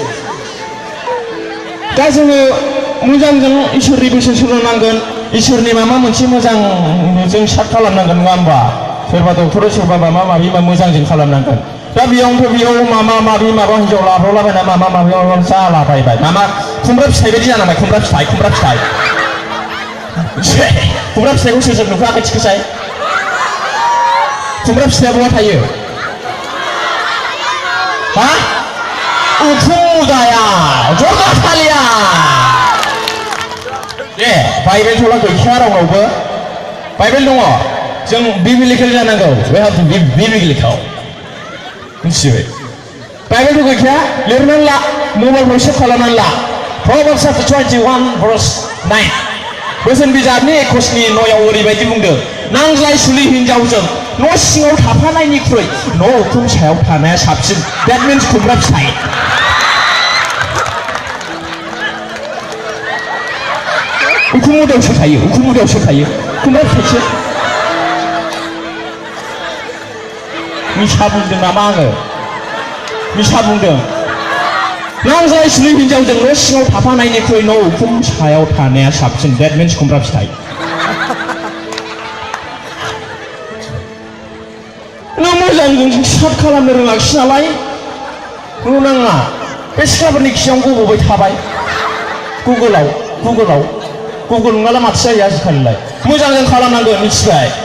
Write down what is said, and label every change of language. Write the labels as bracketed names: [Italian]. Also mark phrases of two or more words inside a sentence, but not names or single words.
[Bodo] दा जोङो मोजांजों इसोरनि बोसोन सोलोंनांगोन इसोरनि माबा मोनसे मोजां जों सार्ट खालामनांगोन नङा होमबा सोरबा डक्टर सोरबा माबा माबि मोजांजों खालामनांगोन दा बेयाव माबा माबि माबा हिन्जाव लाब्रावलाबायना माबा माबि जालाबायबाय माबा खुमब्रा फिथाइ बायदि जानांबाय खुमब्रा फिथाइ खुमब्रा फिथाइखौ सोर नुखायाखै थिखोसाय खुमब्रा फिथाइया बहा थायो हा उखुम मुदाया जगासालिया दे बाइबेलथ'ला गैखाया रावनावबो बाइबेल दङ जों बिबिलिकेल जानांगौ [English] we have to be biblical [Bodo] मिथिबाय बाइबेलथ' गैखाया लिरनानै ला मबाइलफ्राव सेभ खालामनानै ला Proverbs chapter 21 verse 9 बोसोन बिजाबनि 21 9आव ओरैबायदि बुंदों नांज्लाय सुलि हिनजावजों न' सिङाव थाफानायनिख्रुइ न' उखुम सायाव थानाया साबसिन [English] that means [Bodo] खुमब्रा फिथाइ उखुम मुदायावसो थायो खुमब्रा फिथाइसो मिसा बुंदों नामा आङो मिसा बुंदों नांज्लाय सुलि हिनजावजों न' सिङाव थाफानायनिख्रुइ न' उखुम सायाव थानाया साबसिन [English] that means [Bodo] खुमब्रा फिथाइ नों मोजांजों सार्ट खालामनो रोङाखिसै नालाय नाङा बे सिख्लाफोरनि खियावनो गब'बाय थाबाय गुगोल नङाला माथो जायो आजिखालिलाय मोजांजों खालामनांगोन मिथिबाय